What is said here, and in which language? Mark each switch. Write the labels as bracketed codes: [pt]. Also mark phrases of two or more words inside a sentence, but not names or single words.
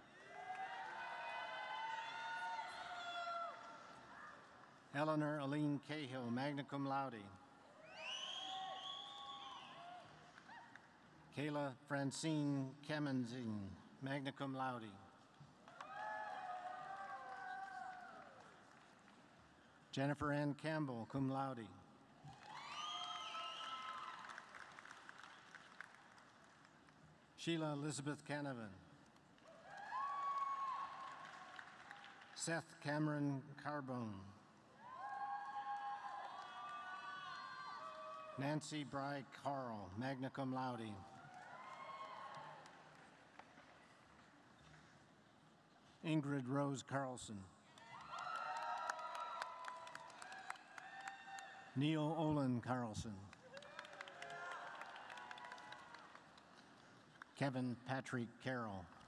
[en] Eleanor Aline Cahill, [la] magna cum laude. [en] Kayla Francine Kemenzine, [la] magna cum laude. [en] Jennifer Ann Campbell, [la] cum laude. [en] Sheila Elizabeth Canavan. Seth Cameron Carbone. Nancy Bry Carl, [la] magna cum laude. [en] Ingrid Rose Carlson. Neil Olin Carlson. Kevin Patrick Carroll.